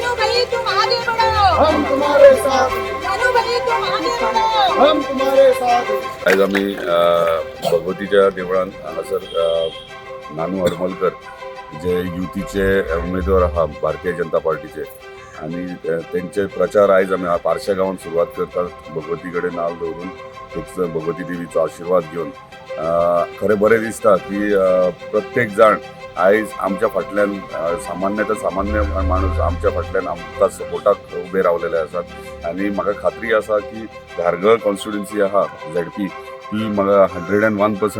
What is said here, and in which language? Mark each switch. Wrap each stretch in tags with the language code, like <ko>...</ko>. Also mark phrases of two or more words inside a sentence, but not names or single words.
<hi>भाई तुम आगे बढ़ो, हम तुम्हारे साथ, नानू भाई तुम आगे बढ़ो। हम तुम्हारे साथ।</hi> <kok>आज आम्ही भगवतीच्या देवळान हांगासर नानू हरमलकर जे युतीचे उमेदवार आहा भारतीय जनता पार्टीचे आणि त्यांचे प्रचार आयज आम्ही पारशा गावात सुरुवात करतात भगवती कडेन नाल दवरून एक भगवती देवीचो आशीर्वाद घेऊन खरें बरें दिसता की प्रत्येक जाण आयज आमच्या फाटल्यान सामान्य माणूस आमच्या फाटल्यान आमकां सपोर्टाक उबे रावलेले आसात आणि म्हाका खात्री आसा की धारगळ कॉन्स्टिट्युएन्सी आहा ZP ही म्हाका 101%</kok>